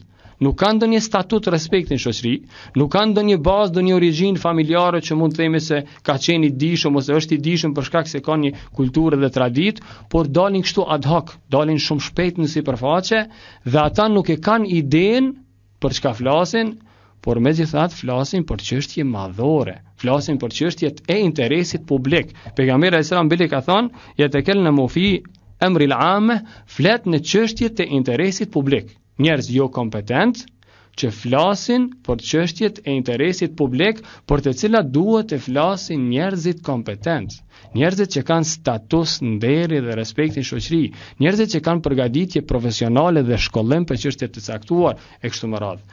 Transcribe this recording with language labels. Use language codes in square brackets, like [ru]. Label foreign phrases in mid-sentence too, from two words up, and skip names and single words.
[sq] Nuk kanë ndonjë statut respekti në shoqëri, nuk kanë ndonjë bazë, ndonjë origjinë familjare që mund të themi se ka qenë i dijshëm ose është i dijshëm për shkak se ka një kulturë dhe traditë, por dalin kështu [la] ad hoc, [sq] dalin shumë shpejt në sipërfaqe dhe ata nuk e kanë idenë për çka flasin, por megjithatë flasin për çështje madhore, flasin për çështjet e interesit publik. Pejgamberi [ar] عليه السلام [sq] bile ka thënë, [ar] "يتكلم في أمر العام", [sq] flet në çështjet e interesit publik. Njerëz jo kompetent që flasin për çështjet e interesit publik, për të cilat duhet të flasin njerëzit kompetent, njerëzit që kanë status, nderi dhe respektin shoqëri, njerëzit që kanë përgatitje profesionale dhe shkollim për çështje të caktuar e kështu me radhë.